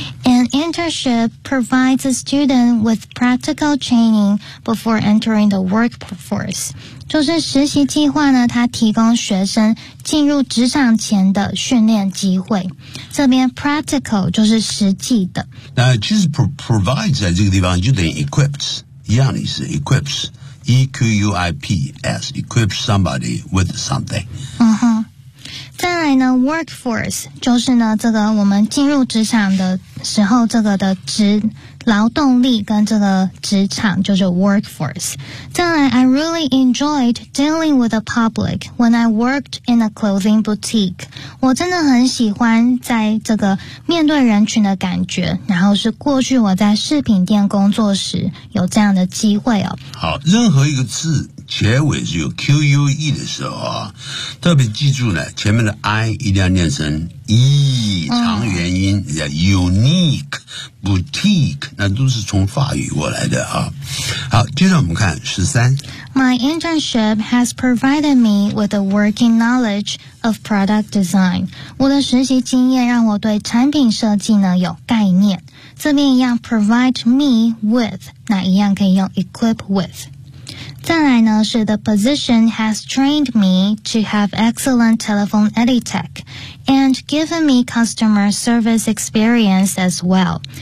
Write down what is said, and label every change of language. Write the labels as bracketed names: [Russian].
[English] An internship provides a student with practical training before entering the workforce. [Chinese] 就是实习计划呢，它提供学生进入职场前的训练机会。这边 practical 就是实际的。那其实 provides 在这个地方就等于 equips， 一样的意思 ，equips。 [English] E-Q-U-I-P-S, equip somebody with something. [Chinese] 嗯哼。再来呢 workforce, 就是呢这个我们进入职场的时候这个的职劳动力跟这个职场就是 workforce。再来 [English] I really enjoyed dealing with the public when I worked in a clothing boutique. [Chinese] 我真的很喜欢在这个面对人群的感觉，然后是过去我在饰品店工作时有这样的机会哦。好，任何一个字结尾是有 Q-U-E 的时候啊，特别记住呢，前面的 I 一定要念成 E， 长元音，叫 unique boutique， 那都是从法语过来的啊。好，接着我们看十三。 [English] My internship has provided me with a working knowledge of product design. [Chinese] 我的实习经验让我对产品设计呢有概念。这边一样 provide me with， 那一样可以用 equip with。再来呢是 [English] the position has trained me to have excellent telephone etiquette and given me customer service experience as well.